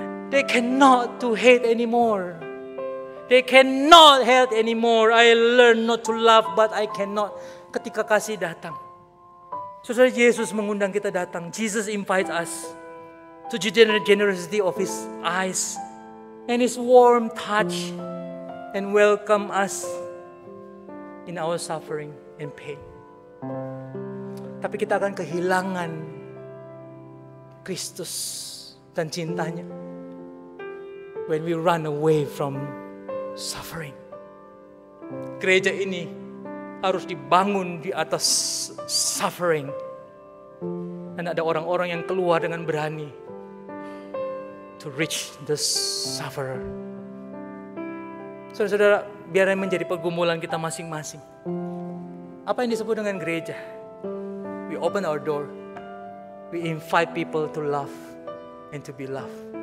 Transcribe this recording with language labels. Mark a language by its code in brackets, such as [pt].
[en] They cannot to hate anymore. They cannot hate anymore. I learn not to laugh, but I cannot. [id] Ketika kasih datang, Saudara, Yesus mengundang kita datang. [en] Jesus invites us to the generosity of His eyes and His warm touch and welcome us in our suffering and pain. [id] Tapi kita akan kehilangan Kristus dan cintanya [en] when we run away from suffering. [id] Gereja ini harus dibangun di atas suffering. Dan ada orang-orang yang keluar dengan berani [en] to reach the sufferer. [id] Saudara-saudara, biar menjadi pergumulan kita masing-masing. Apa yang disebut dengan gereja? [en] We open our door. We invite people to love and to be loved.